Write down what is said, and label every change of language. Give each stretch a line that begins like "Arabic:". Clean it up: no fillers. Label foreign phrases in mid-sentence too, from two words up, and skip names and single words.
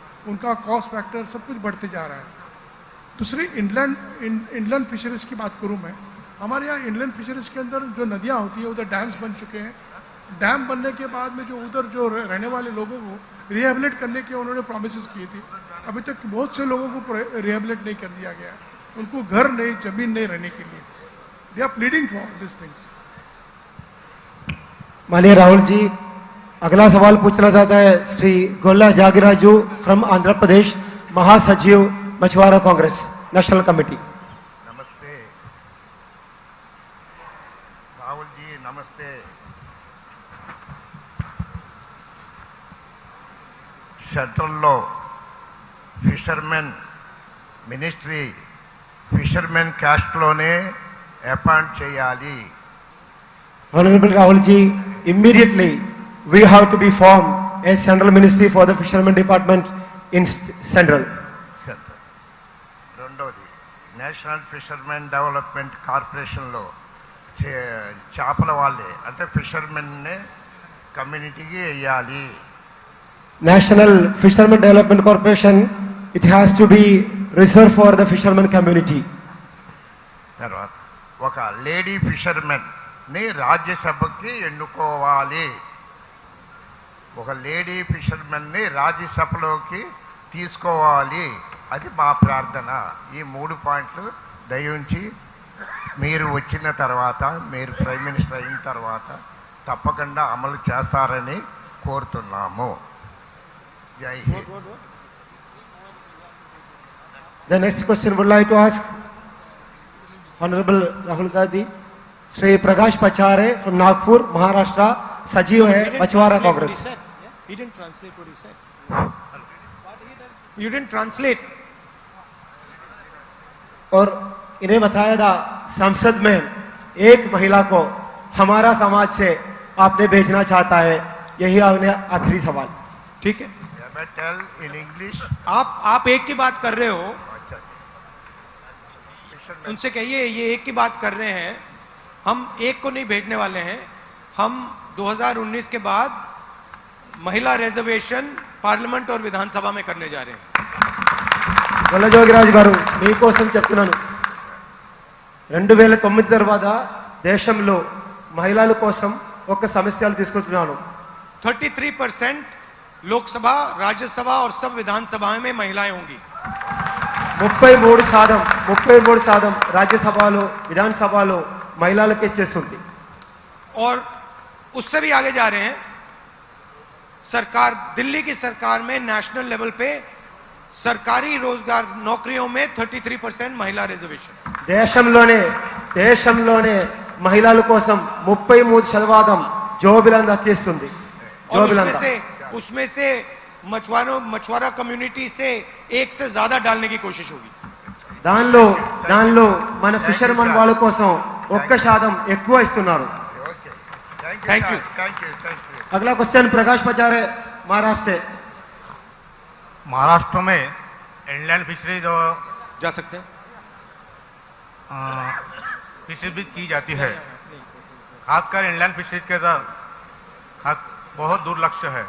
Hindi: उनका
English: cost factor
Hindi: सब कुछ बढ़ते जा रहा है। दूसरी
English: inland fisheries
Hindi: की बात करूँ मैं, हमारे यहाँ
English: inland fisheries
Hindi: के अंदर जो नदियाँ होती है उधर डैम्स बन चुके हैं। डैम बनने के बाद में जो उधर जो रहने वाले लोगों को रिहेबिलिट करने के उन्होंने प्रोमिसेस किए थे, अभी तक बहुत से लोगों को रिहेबिलिट नहीं कर दिया गया। उनको घर नहीं, जमीन नहीं रहने के लिए।
English: they are pleading for this things.
Hindi: माननीय राहुल जी, अगला सवाल पूछना चाहता है श्री गोल्ला जागिराजू फ्रॉम आंध्र प्रदेश, महासचिव मछुआरा कांग्रेस
English: national committee.
Hindi: नमस्ते राहुल जी, नमस्ते।
Telugu: సెంట్రల్లో
English: fishermen ministry fishermen
Telugu: క్యాస్ట్లోనే అపాయింట్ చేయాలి.
English: Honorable Rahul ji, immediately we have to be formed a central ministry for the fishermen department in central.
Telugu: రెండోది, నేషనల్ ఫిషర్మెన్ డెవలప్మెంట్ కార్పొరేషన్లో చేపల వాళ్ళే అంటే
English: fishermen community
Telugu: వేయాలి.
English: National Fishermen Development Corporation, it has to be reserved for the fishermen community.
Telugu: తర్వాత ఒక
English: lady fishermen
Telugu: ని రాజ్యసభకి ఎన్నుకోవాలి. ఒక
English: lady fishermen
Telugu: ని రాజ్యసభలోకి తీసుకోవాలి. అది మా ప్రార్థన. ఈ 3 పాయింట్లు దయించి మీరు వచ్చిన తర్వాత, మీరు
English: prime minister
Telugu: అయిన తర్వాత తప్పకుండా అమలు చేస్తారని కోరుతున్నాము.
Hindi: जय हिंद.
English: The next question would like to ask Honorable Rahul Gandhi. Shri Prakash Pachare from Nagpur, Maharashtra, Sajiv hai Machwara Congress. He didn't translate what he said. You didn't translate.
Hindi: और इन्हें बताया था संसद में एक महिला को हमारा समाज से आपने भेजना चाहता है, यही आपने आखिरी सवाल. ठीक है,
English: May I tell in English?
Hindi: आप एक की बात कर रहे हो, उनसे कहिए ये एक की बात कर रहे हैं. हम एक को नहीं भेजने वाले हैं. हम 2019 के बाद महिला रिजर्वेशन पार्लियामेंट और विधानसभा में करने जा रहे हैं.
Telugu: గొల్లజోగిరాజు గారు మీకోసం చెప్తున్నాను. 2009 తర్వాత దేశంలో మహిళల కోసం ఒక సమస్యలు తీసుకుంటున్నాను.
Hindi: 33% लोकसभा, राज्यसभा और सब विधानसभा में महिलाएं होंगी.
Telugu: 33% రాజ్యసభలో విధానసభలో మహిళలకే చేస్తుంది.
Hindi: और उससे भी आगे जा रहे हैं. सरकार, दिल्ली की सरकार में
English: national level
Hindi: पे सरकारी रोजगार नौकरियों में 33% महिला रिजर्वेशन.
Telugu: దేశంలోనే మహిళల కోసం 33% జోబిలంద చేస్తుంది.
Hindi: और उसमें से मछुआरा कम्युनिटी से 1 से ज्यादा डालने की कोशिश होगी.
Telugu: దానిలో మన ఫిషర్మన్ వాళ్ళ కోసం 1% ఎక్కువ ఇస్తున్నారు.
English: Thank you.
Hindi: अगला क्वेश्चन प्रकाश पचारे महाराष्ट्र से. महाराष्ट्र में
English: inland fishery
Hindi: जो जा सकते हैं, फिशरीज भी की जाती है, खासकर
English: inland fisheries
Hindi: के खास बहुत दुर्लक्ष्य है.